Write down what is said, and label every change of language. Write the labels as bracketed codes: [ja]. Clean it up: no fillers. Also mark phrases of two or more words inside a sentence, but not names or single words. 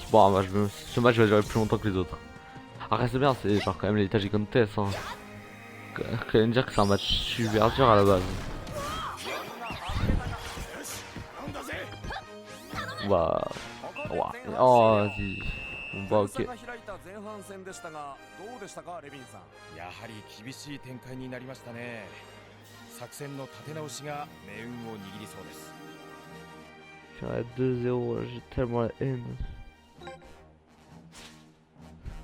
[fr] Bon, bah, ce match va durer plus longtemps que les autres. Après, c'est bien, c'est genre quand même les Taji Contest. Hein. Quand même dire que c'est un match super dur à la base. Bah. Ouais. Oh, vas-y. Bah, ok. [ja] やはり厳しい展開になりましたね。作戦の立て直しが命運を握りそうです。 [fr] Je suis à 2-0, j'ai tellement la haine.